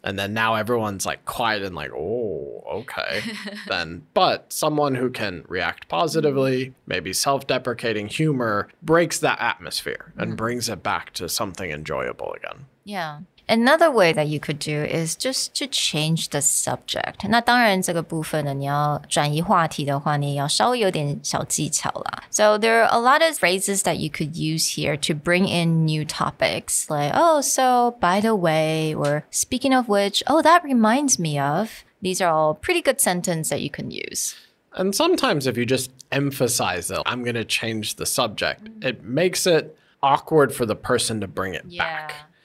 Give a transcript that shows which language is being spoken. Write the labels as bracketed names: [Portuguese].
[English] And then now everyone's like quiet and like, oh, okay. But someone who can react positively, maybe self-deprecating humor, breaks that atmosphere and brings it back to something enjoyable again. Yeah. Another way that you could do is just to change the subject. [Chinese] 那当然这个部分呢，你要转移话题的话，你也要稍微有点小技巧啦。 [English] So there are a lot of phrases that you could use here to bring in new topics. Like, oh, so by the way, or speaking of which, oh, that reminds me of. These are all pretty good sentences that you can use. And sometimes if you just emphasize it, I'm going to change the subject, it makes it awkward for the person to bring it back.